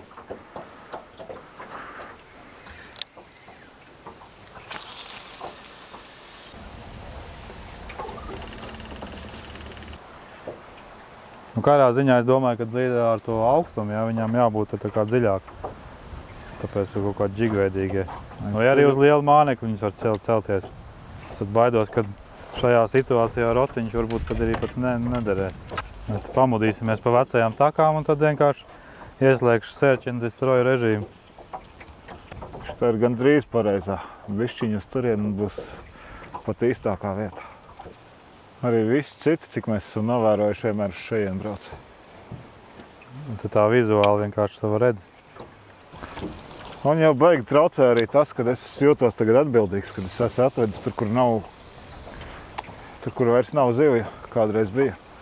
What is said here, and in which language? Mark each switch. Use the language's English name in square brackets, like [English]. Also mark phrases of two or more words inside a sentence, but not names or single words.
[Latvian] Nu, kādā ziņā es domāju, ka līdz ar to augstumu, jā, viņām jābūt tā kā dziļāk. Tāpēc ir kaut kādi džigveidīgie. Vai arī uz lielu māneku viņas var celties. Tad baidos, ka šajā situācijā rotiņš varbūt tad arī pat nederēs. Mēs pamudīsimies pa vecajām takām un tad vienkārši ieslēgšu [English] search and destroy [Latvian] režīmu. Šitā ir gandrīz pareizā. Bišķiņu uz turienu būs pat īstākā vieta. Arī visi citi, cik mēs esam novērojuši, vienmēr uz šejien brauc. Un tad tā vizuāli vienkārši to var redzi. Man jau baigi traucē arī tas, kad es jūtos tagad atbildīgs, kad es esmu atvedis tur, kur vairs nav zivju, kādreiz bija.